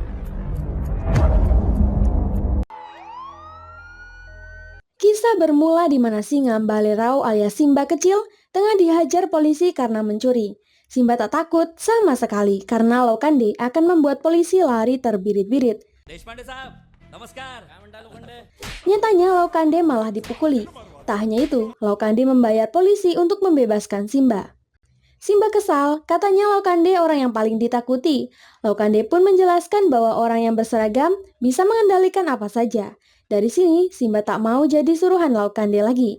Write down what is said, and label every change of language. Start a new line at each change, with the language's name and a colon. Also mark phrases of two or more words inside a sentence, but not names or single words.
Indonesian: Kisah bermula di mana Singambalerau alias Simba kecil tengah dihajar polisi karena mencuri. Simba tak takut sama sekali karena Lokande akan membuat polisi lari terbirit-birit.
Marathi: देशपांडे साहब नमस्कार काय म्हणता लोखंडे
Indonesian: Nyatanya Lokande malah dipukuli. Tak hanya itu, Lokande membayar polisi untuk membebaskan Simba. Simba kesal, katanya Lokande orang yang paling ditakuti. Lokande pun menjelaskan bahwa orang yang berseragam bisa mengendalikan apa saja. Dari sini, Simba tak mau jadi suruhan Lokande lagi.